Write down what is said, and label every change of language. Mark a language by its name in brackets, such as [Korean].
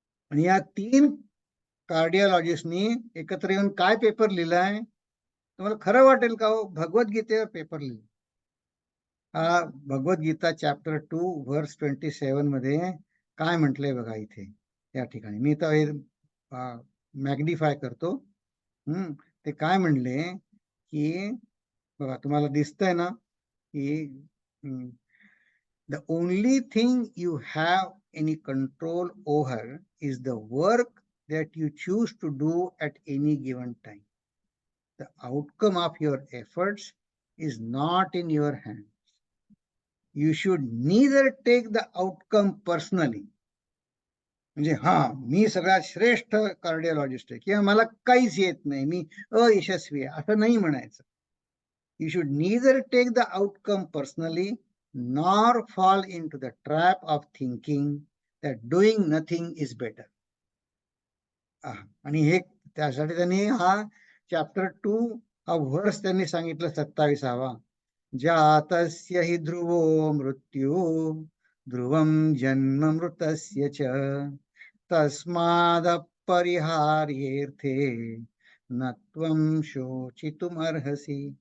[Marathi] आणि या 3 कार्डिओलॉजिस्टनी एकत्र येऊन काय पेपर लिहिलाय तुम्हाला खरं वाटेल का हो? भगवद्गीतेवर पेपर लिहिला. भगवद्गीता चॅप्टर 2 व्हर्स 27 मध्ये काय म्हटलंय बघा इथे या ठिकाणी. मी तर हे मॅग्निफाय करतो. ते काय म्हणले की बघा, तुम्हाला दिसतंय ना की [English] the only thing you have any control over is the work that you choose to do at any given time. The outcome of your efforts is not in your hands. You should neither take the outcome personally. [Marathi] म्हणजे मी सगळ्यात श्रेष्ठ cardiologist आहे किंवा मला काहीच येत नाही, मी अयशस्वी आहे असं नाही म्हणायचं. [English] You should neither take the outcome personally nor fall into the trap of thinking that doing nothing is better. [Marathi] आणि हे त्यासाठी त्यांनी हा चॅप्टर 2 हा व्हर्स त्यांनी सांगितलं 27वा. [Sanskrit] जातस्य हि ध्रुवो मृत्यू ध्रुवं जन्म मृतस्य च तस्माद अपरिहार्येर्थे न त्वं शोचितुमर्हसि.